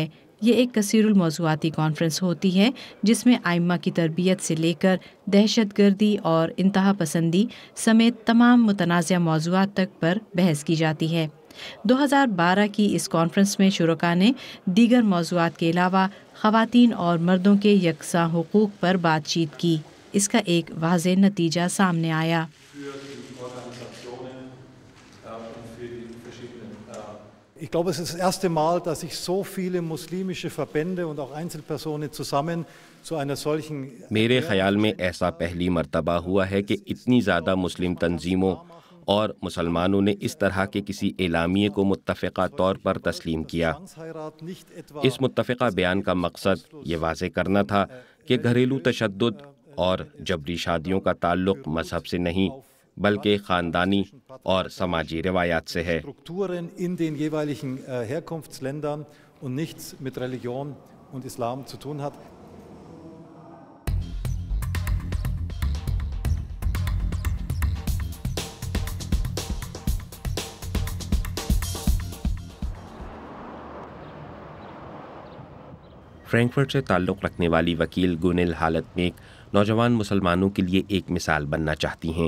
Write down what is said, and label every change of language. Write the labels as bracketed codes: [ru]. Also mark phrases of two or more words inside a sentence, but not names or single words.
[ur] یہ ایک کثیر الموضوعاتی کانفرنس ہوتی ہے جس میں ائمہ کی تربیت سے لے کر دہشت گردی اور انتہا پسندی سمیت تمام متنازع موضوعات تک پر بحث کی جاتی ہے۔ 2012 کی اس کانفرنس میں شرکاء نے دیگر موضوعات کے علاوہ خواتین اور مردوں کے یکساں حقوق پر بات چیت کی۔ اس کا ایک واضح نتیجہ سامنے آیا۔ [de] Ich glaube, es ist das erste Mal, dass sich so viele muslimische Verbände und auch Einzelpersonen zusammen zu einer solchen [ur] میرے خیال میں ایسا پہلی مرتبہ ہوا ہے کہ اتنی زیادہ مسلم تنظیموں اور مسلمانوں نے اس طرح کے کسی اعلامیے کو متفقہ طور پر تسلیم کیا۔ اس متفقہ بیان کا مقصد یہ واضح کرنا تھا کہ گھریلو تشدد اور جبری شادیوں کا تعلق مذہب سے نہیں بلکہ خاندانی اور سماجی روایات سے ہے۔ [de] in den jeweiligen Herkunftsländern und nichts mit Religion und Islam zu tun hat. [ur] فرینکفرٹ سے تعلق رکھنے والی وکیل گونل ہالتمیک نوجوان مسلمانوں کے لیے ایک مثال بننا چاہتی ہیں۔